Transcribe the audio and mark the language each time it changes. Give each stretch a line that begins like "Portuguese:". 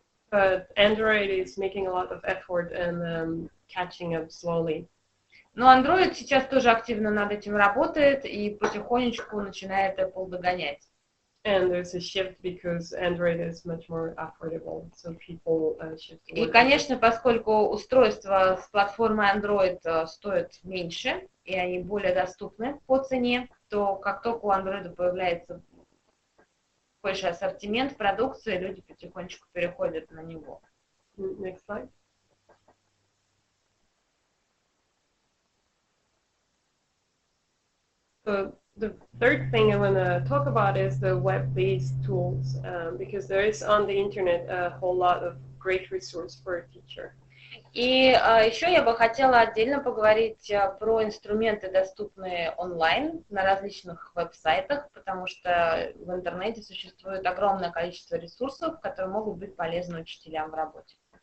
English: But Android is making a lot of effort and catching up slowly.
Russian: Но Android сейчас тоже активно над этим работает и потихонечку начинает Apple догонять.
English: And there's a shift because Android is much more affordable, so people shift.
Russian: И, конечно, поскольку устройства с платформой Android стоят меньше, и они более доступны по цене, то как только у Android появляется больше ассортимент продукции, люди потихонечку переходят на него.
English: Next slide. So the third thing I want to talk about is the web-based tools, because there is on the internet a whole lot of great resource for a teacher.
Russian: И еще я бы хотела отдельно поговорить про инструменты, доступные онлайн на различных веб-сайтах, потому что в интернете существует огромное количество ресурсов, которые могут быть полезны учителям в работе.